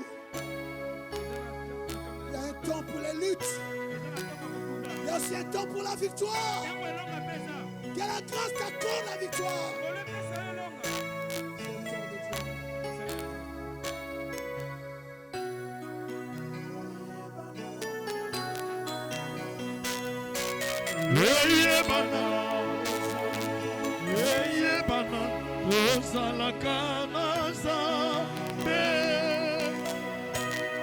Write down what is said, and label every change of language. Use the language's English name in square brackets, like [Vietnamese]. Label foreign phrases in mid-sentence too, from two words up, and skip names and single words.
[French] Il y a un temps pour les luttes. Il y a aussi un temps pour la victoire. [Lingala] Yango elonga pesa. [French] Que la grâce t'accorde la victoire. [Lingala] Ngolu epesa yo elonga. Yeye bana, yeye bana, osalaka nazambe.